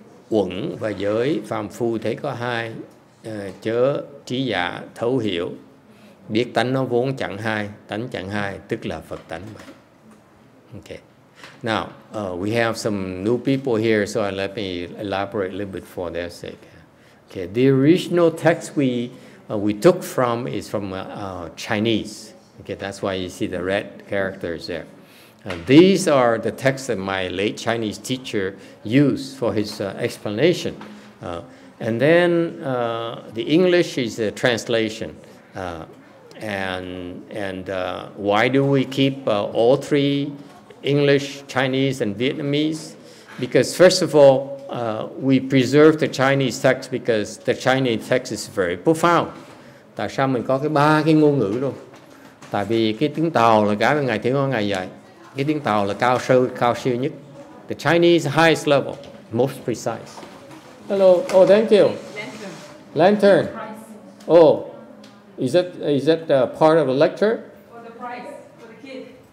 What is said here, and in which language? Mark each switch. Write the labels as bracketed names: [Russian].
[Vietnamese] Uẩn và giới phàm phu thấy có hai, chớ trí giả thấu hiểu, biết tánh nó vốn chẳng hai, tánh chẳng hai tức là Phật tánh vậy. [English] Okay. Now we have some new people here, so let me elaborate a little bit for their sake. Okay, the original text we took from is from Chinese. Okay, that's why you see the red characters there. These are the texts that my late Chinese teacher used for his explanation. And then the English is a translation. And why do we keep all three, English, Chinese, and Vietnamese? Because first of all, we preserve the Chinese text because the Chinese text is very profound. [Vietnamese] Tại sao mình có ba cái ngôn ngữ luôn? Tại vì cái tiếng Tàu là cái mà Ngài Thiện Hoa Ngài dạy. Cái tiếng Tàu là cao siêu nhất. [English] The Chinese highest level, most precise. Hello. Oh, thank you. Lantern. Oh, is that part of a lecture? For the prize for the kid.